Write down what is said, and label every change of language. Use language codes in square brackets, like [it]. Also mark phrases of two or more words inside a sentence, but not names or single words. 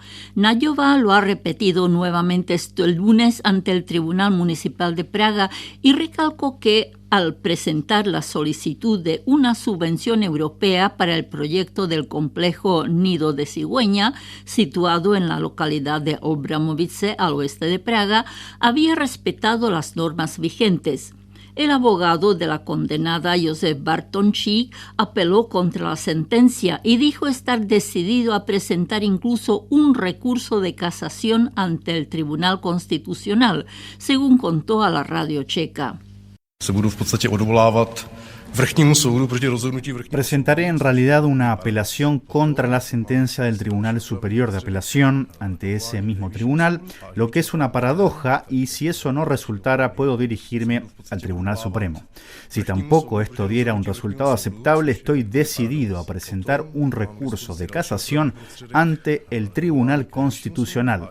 [es] Najová lo ha repetido nuevamente este lunes ante el Tribunal Municipal de Praga y recalcó que al presentar la solicitud de una subvención europea para el proyecto del complejo Nido de Cigüeña, situado en la localidad de Olbramovice, al oeste de Praga, había respetado las normas vigentes. El abogado de la condenada Josef Bartončík apeló contra la sentencia y dijo estar decidido a presentar incluso un recurso de casación ante el Tribunal Constitucional, según contó a la radio checa. [cs] Se budu v podstatě odvolávat vrchnímu soudu proti rozhodnutí vrchního. [es] Presentaré en realidad una apelación contra la sentencia del Tribunal Superior de Apelación ante ese mismo tribunal, lo que es una paradoja, y si eso no resultara puedo dirigirme al Tribunal Supremo. Si tampoco esto diera un resultado aceptable, estoy decidido a presentar un recurso de casación ante el Tribunal Constitucional.